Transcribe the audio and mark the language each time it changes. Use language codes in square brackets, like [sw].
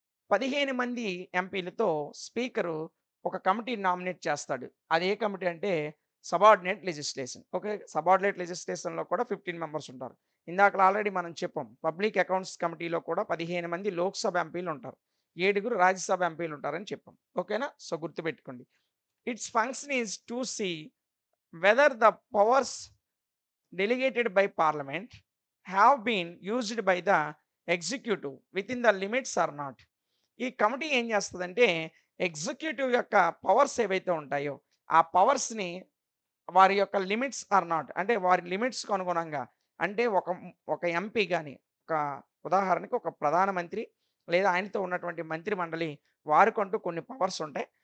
[te] 15 మంది ఎంపీలతో స్పీకరు ఒక కమిటీని నామినేట్ చేస్తాడు. అది ఏ కమిటీ అంటే సబార్డినేట్ లెజిస్లేషన్. ఓకే. సబార్డినేట్ లెజిస్లేషన్‌లో కూడా 15 మెంబర్స్ ఉంటారు. ఇందాకల ఆల్రెడీ మనం చెప్పాం. పబ్లిక్ అకౌంట్స్ కమిటీలో కూడా 15 మంది లోక్‌సభ ఎంపీలు ఉంటారు. 7 రాజ్యసభ ఎంపీలు ఉంటారని చెప్పాం. ఓకేనా? సో, గుర్తుపెట్టుకోండి. [en] Its function is to see whether the powers delegated by parliament have been used by the executive within the limits or not. [te] ఈ కమిటీ ఏం చేస్తదంటే ఎగ్జిక్యూటివ్ యొక్క పవర్స్ ఏవైతే ఉంటాయో ఆ పవర్స్‌ని వారి యొక్క [en] limits or not [te] అంటే వారి లిమిట్స్‌కు అనుగుణంగా అంటే ఒక ఎంపీ గాని, ఒక ఉదాహరణకి ఒక ప్రధానమంత్రి లేదా ఆయనతో ఉన్నటువంటి మంత్రి మండలి వారికంటూ కొన్ని పవర్స్ ఉంటాయి.